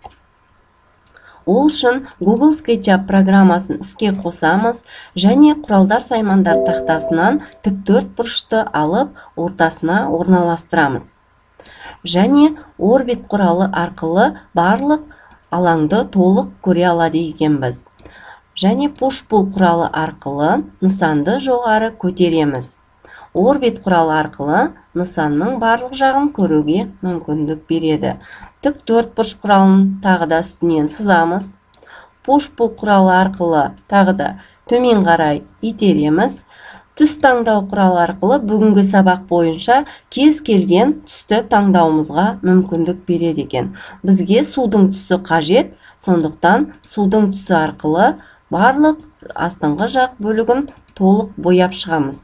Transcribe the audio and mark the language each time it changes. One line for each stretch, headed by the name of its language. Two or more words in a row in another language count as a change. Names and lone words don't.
Kazakh: Ол үшін Google SketchUp программасын іске қосамыз және құралдар саймандар тақтасынан тіктөрт бұрышты алып ортасына орналастырамыз. Және орбит құралы арқылы барлық алаңды толық көре алады екенбіз. Және push-pull құралы арқылы нысанды жоғары көтереміз. Орбит құралы арқылы нысанның барлық жағын көруге мүмкіндік береді. Тіктөрт бұрыш құралын тағы да үстінен сызамыз. Push-pull құралы арқылы тағы да төмен қарай итереміз. Түс таңдау құралы арқылы бүгінгі сабақ бойынша кез келген түсті таңдауымызға мүмкіндік береді екен. Бізге судың түсі қажет, сондықтан судың түсі арқылы барлық астыңғы жақ бөлігін толық бояп шығамыз.